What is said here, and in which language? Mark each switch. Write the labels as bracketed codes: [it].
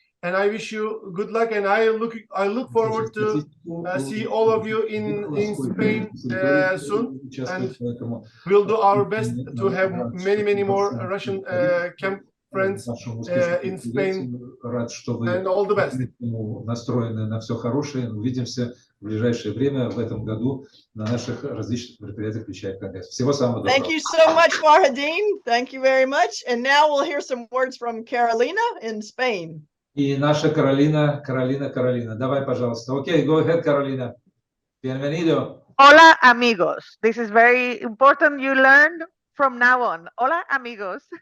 [en] And I wish you good luck. And I look forward to see all of you in Spain soon. And we'll do our best to have many more Russian camp friends in Spain. And all the best. [ru] Настроены на все хорошее. Увидимся в ближайшее время в этом году на наших различных мероприятиях, включая Конгресс. Всего самого доброго. [en] Thank you so much, Fahreddin. Thank you very much. And now we'll hear some words from Carolina in Spain. [ru] И наша Каролина. Давай, пожалуйста. [en] Okay, go ahead, Carolina. [ru] Bienvenido. [es] Hola, amigos. [en] This is very important. You learn from now on. Hola, amigos.